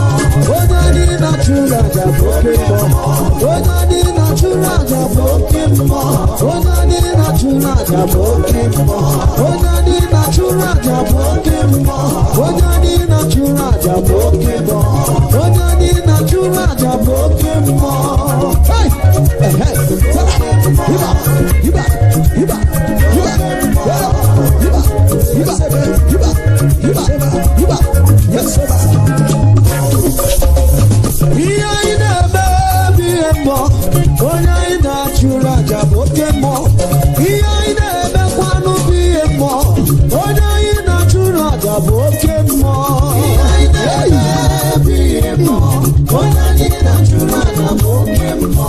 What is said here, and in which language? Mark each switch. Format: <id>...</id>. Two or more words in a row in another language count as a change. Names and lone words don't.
<ig>Onye anyị na-achụ n'aja bụ oke mmụọ. Onye anyị na-achụ n'aja bụ oke mmụọ. Onye anyị na-achụ n'aja bụ oke mmụọ. Onye anyị na-achụ n'aja bụ oke mmụọ. Onye anyị na-achụ n'aja bụ oke mmụọ. Onye anyị na-achụ n'aja bụ oke mmụọ. Hey! Hey! Hiba! Hiba! Hiba! Hiba! Hiba! Hiba! Hiba! Hiba! Hiba!</ig> <en>Yes, sir.</en> <ig>Ihe anyị na-eme bụ ihe mmụọ, onye anyị na-achụrụ aja bụ oke mmụọ. Ihe anyị na-emekwanụ bụ ihe mmụọ, onye anyị na-achụrụ aja bụ oke mmụọ. Ihe anyị na-eme bụ ihe mmụọ, onye anyị na-achụrụ aja bụ oke mmụọ.</ig>